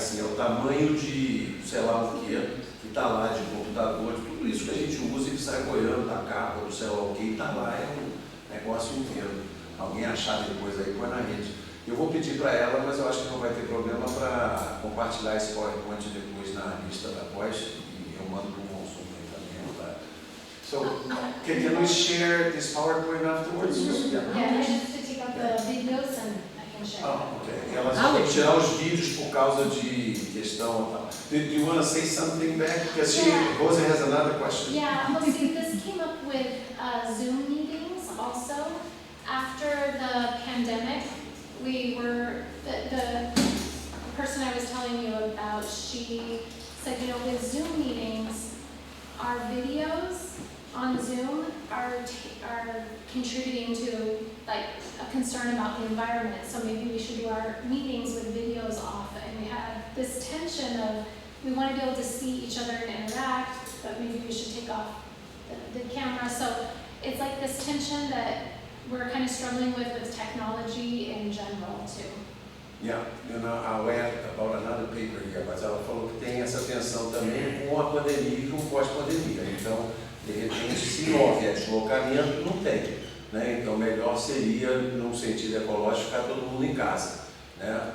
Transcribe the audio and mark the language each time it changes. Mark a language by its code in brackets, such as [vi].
[pt] Assim, é o tamanho de, sei lá o que está lá, de computador, de tudo isso que a gente usa e que sai boiando da capa, do sei lá o que, está lá, é um negócio inteiro. Alguém achar depois aí, põe na rede. Eu vou pedir para ela, mas eu acho que não vai ter problema para compartilhar esse PowerPoint depois na lista da pós e eu mando para o consumo aí também, tá? [en] So, can we share this PowerPoint afterwards? Yeah, I have to take out the videos and I can share. Oh, okay. [pt] Ela tem que tirar os vídeos por causa de questão e tal. [en] Do you want to say something back? Because Rosa has another question. Yeah, well, see, this came up with Zoom meetings also. After the pandemic, the person I was telling you about, she said, with Zoom meetings, our videos on Zoom are contributing to like a concern about the environment. So maybe we should do our meetings with videos off. And we had this tension of we want to be able to see each other and interact, but maybe we should take off the camera. So it's like this tension that we're kind of struggling with technology in general too. Yeah, I'll add about another paper here, [pt] mas ela falou que tem essa tensão também com a pandemia e com o pós-pandemia. Então, de repente, se não houver deslocamento, não tem. Né? Então, melhor seria, num sentido ecológico, ficar todo mundo em casa. Né?